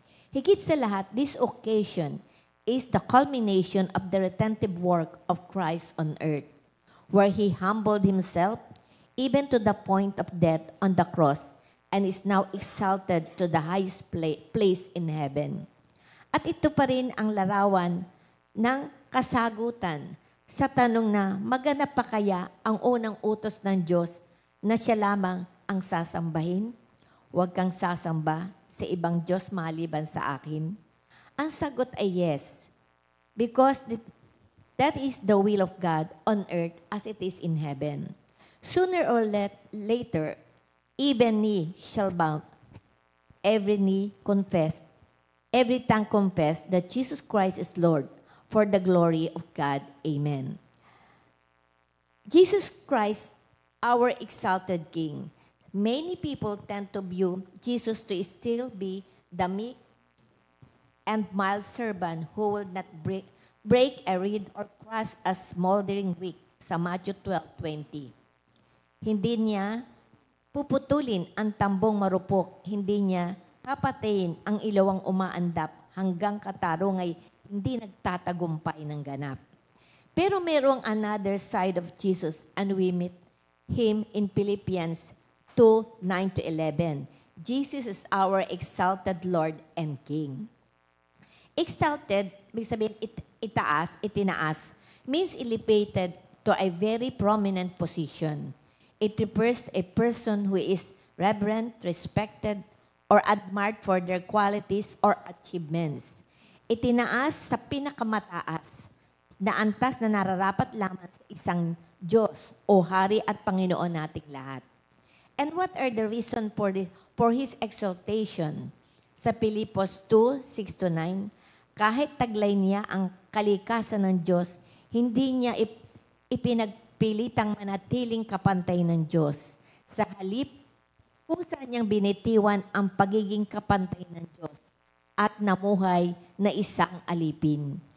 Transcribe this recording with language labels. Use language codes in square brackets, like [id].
[tl] Higit sa lahat, [en] this occasion is the culmination of the redemptive work of Christ on earth, where He humbled Himself even to the point of death on the cross and is now exalted to the highest place in heaven. [tl] At ito pa rin ang larawan ng kasagutan sa tanong na maganap pa kaya ang unang utos ng Diyos na siya lamang ang sasambahin? Huwag kang sasamba sa ibang Diyos maliban sa akin. Ang sagot ay [en] yes, because that is the will of God on earth as it is in heaven. Sooner or later, even knee shall bow, every knee confess, every tongue confess that Jesus Christ is Lord, for the glory of God. Amen. Jesus Christ, our exalted King. Many people tend to view Jesus to still be the meek and mild servant who will not break a reed or crush a smoldering wick [tl] sa [en] Matthew 12:20. [tl] Hindi niya puputulin ang tambong marupok, hindi niya papatayin ang ilawang umaandap hanggang katarong ay hindi nagtatagumpay ng ganap. Pero merong [en] another side of Jesus and we meet Him in Philippians 2, 9 to 11. Jesus is our exalted Lord and King. Exalted, [tl] ibig sabihin itaas, itinaas, [en] means elevated to a very prominent position. It refers to a person who is reverent, respected, or admired for their qualities or achievements. [tl] Itinaas sa pinakamataas na antas na nararapat lamang sa isang Diyos o Hari at Panginoon nating lahat. [en] And what are the reason for His exaltation? [tl] Sa Pilipos 2, 6-9, kahit taglay niya ang kalikasan ng Diyos, hindi niya ipinagpilitang manatiling kapantay ng Diyos. Sa halip, kusa niyang binitiwan ang pagiging kapantay ng Diyos at namuhay na isang alipin.